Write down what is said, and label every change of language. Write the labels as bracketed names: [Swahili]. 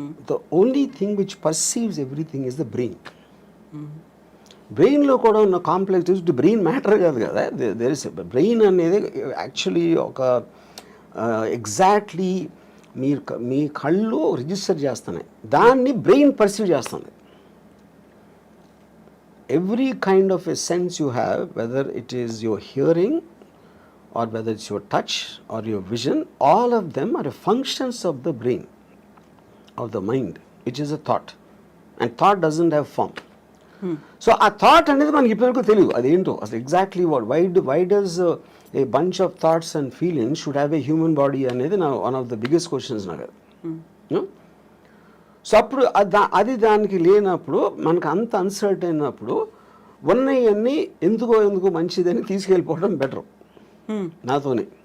[English] The only thing which perceives everything is the brain. [Telugu] బ్రెయిన్లో కూడా ఉన్న కాంప్లెక్స్ బ్రెయిన్ మ్యాటర్ కాదు కదా, [English] there is brain [Telugu] అనేది యాక్చువల్లీ ఒక ఎగ్జాక్ట్లీ మీ కళ్ళు రిజిస్టర్ చేస్తున్నాయి, దాన్ని బ్రెయిన్ పర్సీవ్ చేస్తుంది. [English] Every kind of a sense you have, whether it is your hearing or whether it's your touch or your vision, all of them are functions of the brain, of the mind, which is a thought. And thought doesn't have form. [Telugu] So ఆ thought అనేది మనకి ఇప్పటివరకు తెలియదు అదేంటో అసలు exactly [English] what why does a bunch of thoughts and feelings should have a human body [Telugu] అనేది నా [English] one of the biggest questions [Telugu] నాకు. సో అప్పుడు అది దానికి లేనప్పుడు మనకు అంత అన్సర్ట్ అయినప్పుడు ఉన్నవన్నీ ఎందుకో మంచిదని తీసుకెళ్ళిపోవడం బెటర్ నాతోనే.